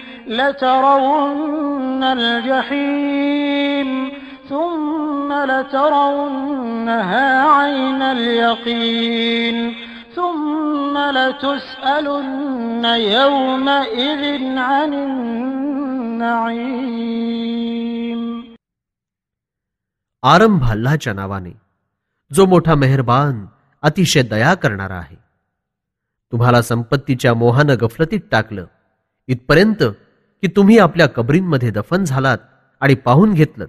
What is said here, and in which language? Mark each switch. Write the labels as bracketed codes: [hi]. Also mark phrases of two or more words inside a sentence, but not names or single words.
[ar] لترون الجحيم ثم لترونها عين اليقين ثم لتسألن يومئذ عن النعيم. [mr] आरंभ अल्लाहच्या नावाने जो मोठा मेहरबान अतिशय दया करणारा आहे. तुम्हाला संपत्तीच्या मोहानं गफलतीत टाकलं इथपर्यंत की तुम्ही आपल्या कबरींमध्ये दफन झालात आणि पाहून घेतलं.